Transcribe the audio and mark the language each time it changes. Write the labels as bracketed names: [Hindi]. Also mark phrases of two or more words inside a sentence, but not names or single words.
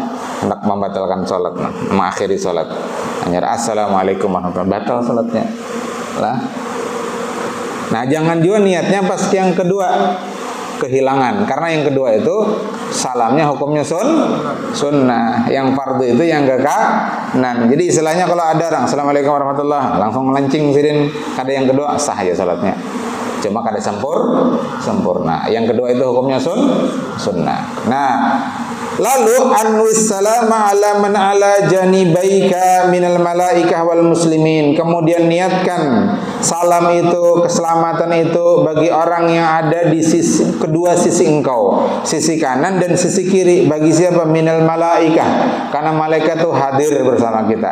[Indonesian] Hendak membatalkan salat, mengakhiri salat. Hanya [Arabic] السلام عليكم ورحمة الله, [Indonesian] batal salatnya. Lah. Nah, jangan juga niatnya pas yang kedua kehilangan, karena yang kedua itu salamnya hukumnya sunnah, yang fardu itu yang kanan. Jadi istilahnya kalau ada orang [Arabic] السلام عليكم ورحمة الله [Indonesian] langsung melencing sirin, kada yang kedua sah aja salatnya. Cuma kada sempurna. Yang kedua itu hukumnya sunnah. Nah, lalu [Arabic] وانو السلام على من على جانبيك من الملائكة والمسلمين. [Indonesian] Kemudian niatkan salam itu, keselamatan itu bagi orang yang ada di kedua sisi engkau, sisi kanan dan sisi kiri. Bagi siapa? [Arabic] من الملائكة, [Indonesian] karena malaikat itu hadir bersama kita.